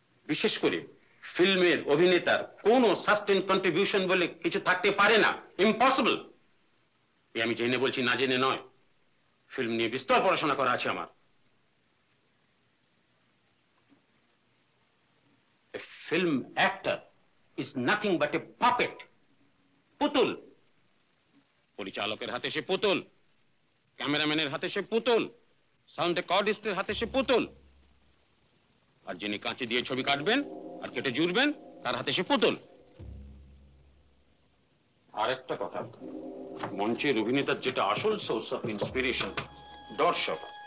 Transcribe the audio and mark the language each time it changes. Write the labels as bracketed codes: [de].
[bn] বিশেষ করে ফিল্মের অভিনেতার কোনো [en] sustain contribution [bn] বলে কিছু থাকতে পারে না, ইম্পসিবল। আমি জেনে বলছি, না জেনে নয়। ফিল্ম নিয়ে বিস্তর পড়াশোনা করা আছে আমার। [en] A film actor is nothing but a puppet. [bn] পুতুল। পরিচালকের হাতে সে পুতুল, ক্যামেরাম্যানের হাতে সে পুতুল, সাউন্ড রেকর্ডিস্টের হাতে সে পুতুল, আর যিনি কাঁচি দিয়ে ছবি কাটবেন আর কেটে জুড়বেন তার হাতে সে পুতুল। আর একটা কথা, মঞ্চের অভিনেতার যেটা আসল [en] source of inspiration, [bn] দর্শক।